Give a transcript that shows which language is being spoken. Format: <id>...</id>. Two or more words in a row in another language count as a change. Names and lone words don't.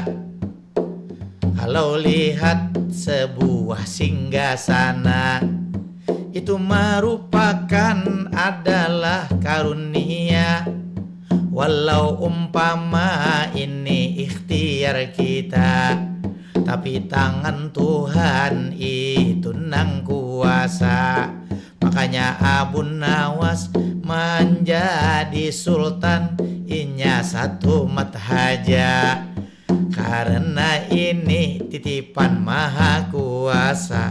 <id>Kalau lihat sebuah singgasana, itu merupakan adalah karunia.</id> <bjn>Walau umpama ini ikhtiar kita, tapi tangan Tuhan itu nang kuasa. Makanya Abu Nawas menjadi sultan, inya satu mat haja.</bjn> <id>Karena ini titipan maha kuasa.</id>